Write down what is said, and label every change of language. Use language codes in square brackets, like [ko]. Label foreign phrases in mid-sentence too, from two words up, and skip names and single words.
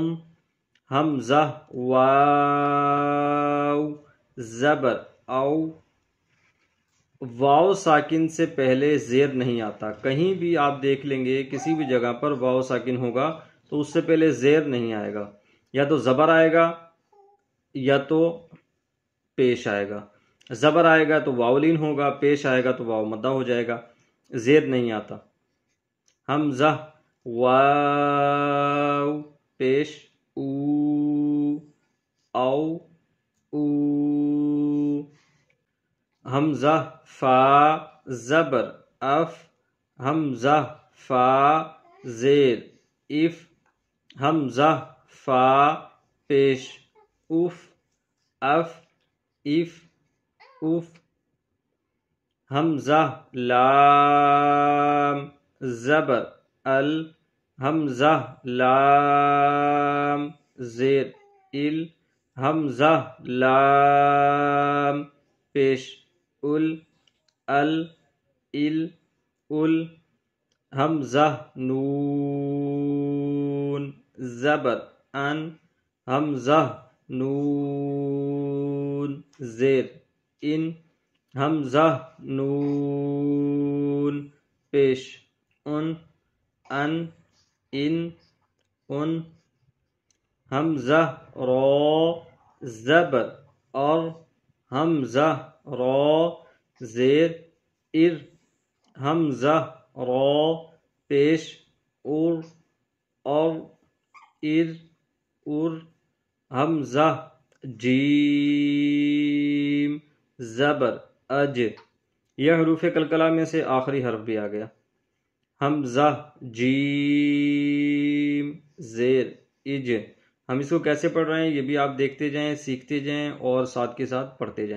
[ur] حمزہ واو زبر او، واو ساکن سے پہلے زیر نہیں آتا، کہیں بھی آپ دیکھ لیں گے کسی بھی جگہ پر واو ساکن ہوگا تو اس سے پہلے زیر نہیں آئے گا، یا تو زبر آئے گا یا تو پیش آئے گا۔ زبر آئے گا تو واولین ہوگا، پیش آئے گا تو واو مدہ ہو جائے گا، زیر نہیں آتا۔ حمزہ واو پیش او، او او۔ حمزہ فا زبر اف، حمزہ فا زیر اف، حمزہ فا پیش اف، اف اف اف۔ حمزہ لام زبر ال، حمزہ لام زیر ال، حمزہ لام پیش ال، ال ال ال۔ حمزہ نون زبر ان، حمزہ نون زیر ان، حمزہ نون پیش ان، ان ان ان۔ حمزہ رو زبر اور، حمزہ رو زیر ار، حمزہ رو پیش اور اور۔ ار ار حمزہ جیم زبر اج، یہ حروف قلقلہ میں سے آخری حرف بھی آ گیا. حمزہ جیم زیر اج. ہم اس کو کیسے پڑھ رہے ہیں یہ بھی آپ دیکھتے جائیں، سیکھتے جائیں اور ساتھ کے ساتھ پڑھتے جائیں.